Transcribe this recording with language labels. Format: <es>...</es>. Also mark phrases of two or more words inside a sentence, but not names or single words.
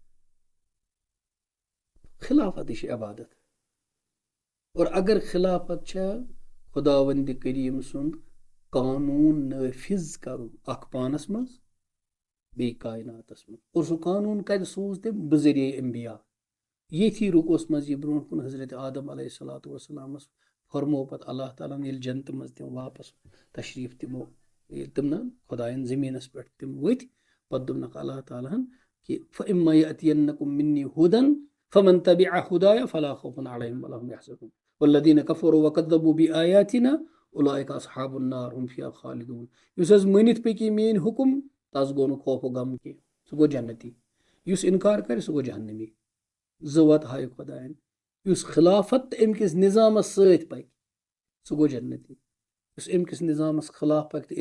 <ks>خلافتٕے چھِ عبادت اور اگر خلافت چھےٚ خۄداوندِ کریٖم سُنٛد قانوٗن نٲفِظ کرُن اکھ پانس منٛز بیٚیہِ کایناتس منٛز اور سُہ قانوٗن کتہِ سوٗز تٔمۍ بذریعہ انبیا ییٚتھی رُکوس منٛز یہِ برونٛٹھ کُن حضرت آدم علیہ الصلوۃ والسلامس فرموو پتہٕ اللہ تعالیٰ ہن ییٚلہِ جنتہٕ منٛز تِم واپس تشریٖف تِمو ییٚلہِ تِم نہ خۄداین زٔمیٖنس پٮ۪ٹھ تِم ؤتھۍ پتہٕ دوٚپنکھ اللہ تعالیٰ ہن کہِ</ks> <ar>فإما یأتینکم منی ہُدًى فمن تبع ہدایا فلا خوف علیہم ولا هم يحزنون والذین کفروا وکذبوا بآیاتنا اولئک اصحاب النار هم فیہا خالدون</ar> <ks>یُس حظ مٲنِتھ پٔکی میٲنۍ حُکم تس گوٚو نہٕ خوف و غم کینٛہہ سُہ گوٚو جنتی یُس اِنکار کرِ سُہ گوٚو جہنمی زٕ وَتہٕ ہایہِ خۄداین یُس خلافت تہٕ امہِ کِس نظامس سۭتۍ پکہِ سُہ گوٚو جنتی یُس امہِ کِس نظامس خلاف پکہِ تہٕ</ks>